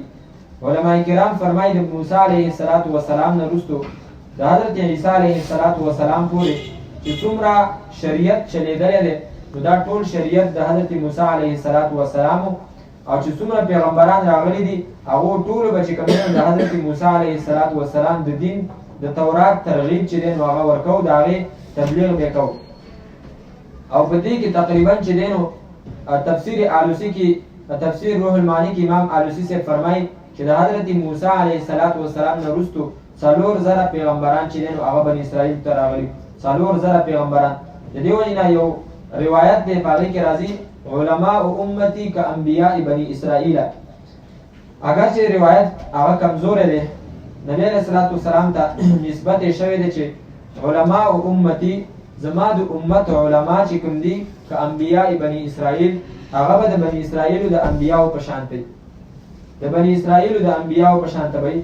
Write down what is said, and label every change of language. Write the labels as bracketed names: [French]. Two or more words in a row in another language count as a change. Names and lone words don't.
[Pashto] علما کرام فرمایي د موسی [Arabic] علیه السلام [Pashto] نه وروستو د حضرت عیسی [Arabic] علیه السلام [Pashto] پورې چې څومره شریعت چلېدلی دی نو دا ټول شریعت د حضرت موسی [Arabic] علیه السلام [Pashto] او چې څومره پیغمبران راغلي دي هغو ټولو به چې کوم د حضرت موسی [Arabic] علیه السلام [Pashto] د دین د تورات ترغیب چې دی نو هغه ورکوو د هغې تبلیغ به کوو. او په دې کې تقریبا چې دی نو تفسیر آلوسی کې تفسیر روح المعانی کې امام آلوسی سے فرمایي چې د حضرت موسی [Arabic] علیه السلام [Pashto] نه وروستو 4,000 پیغمبران چې دی نو هغه بني اسرائیل ته راغلي 4,000 پیغمبران. د دې وجې نه یو روایت دی په هغې کې راځي [Arabic] علماء امتی که انبیاء بني اسرائیل. [Pashto] اگر چې روایت هغه کمزوری دی نبی [Arabic] علیه السلام [Pashto] ته نسبت یې شوی دی چې [Arabic] علماء امتی [Pashto] زما د امت علما چې کوم دي [Arabic] که انبیاء بني اسرائیل [Pashto] هغه به د بني اسرائیلو د انبیاو په شان دی د بني اسرائیلو د انبیاو په شان دی.